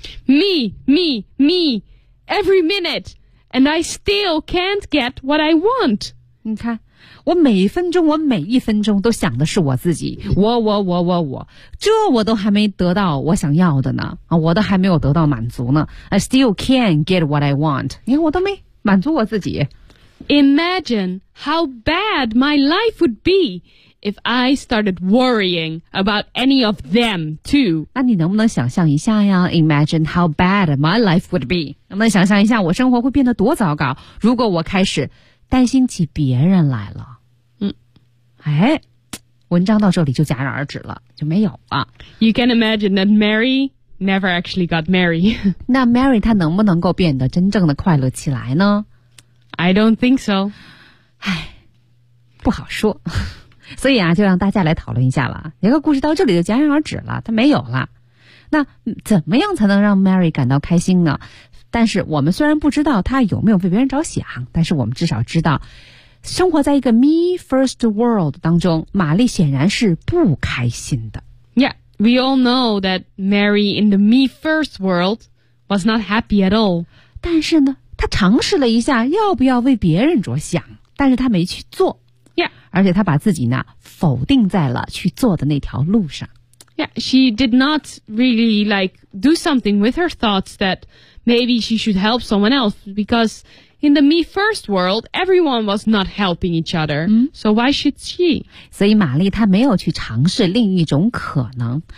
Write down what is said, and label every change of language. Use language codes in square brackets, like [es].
[en] Me, every minute, and I still can't get what I want. [zh] 你看，我每分钟我每一分钟都想的是我自己，我这我都还没得到我想要的呢，我都还没有得到满足呢。 [en] I still can't get what I want. [zh] 你看我都没满足我自己。 [en] Imagine how bad my life would be if I started worrying about any of them too. [zh] 那你能不能想象一下呀？ [en] Imagine how bad my life would be. [zh] 能不能想象一下我生活会变得多糟糕，如果我开始担心起别人来了。哎，文章到这里就戛然而止了，就没有了。 [en] You can imagine that Mary never actually got married. [zh] 那 Mary 她能不能够变得真正的快乐起来呢？ [en] I don't think so. [zh] 哎，不好说。所以啊，就让大家来讨论一下了。一个故事到这里就戛然而止了，她没有了。那怎么样才能让 Mary 感到开心呢？但是我们虽然不知道她有没有为别人着想，但是我们至少知道生活在一个 me first world 当中，玛丽显然是不开心的。 [en] Yeah, we all know that Mary in the me first world was not happy at all. [zh] 但是呢，她尝试了一下要不要为别人着想，但是她没去做。 [en] Yeah. [zh] 而且她把自己呢，否定在了去做的那条路上。 [en] Yeah, she did not really like do something with her thoughts that maybe she should help someone else because In the me first world, everyone was not helping each other.、Mm. So why should she? [zh] 所以玛丽她没有去尝试另一种可能。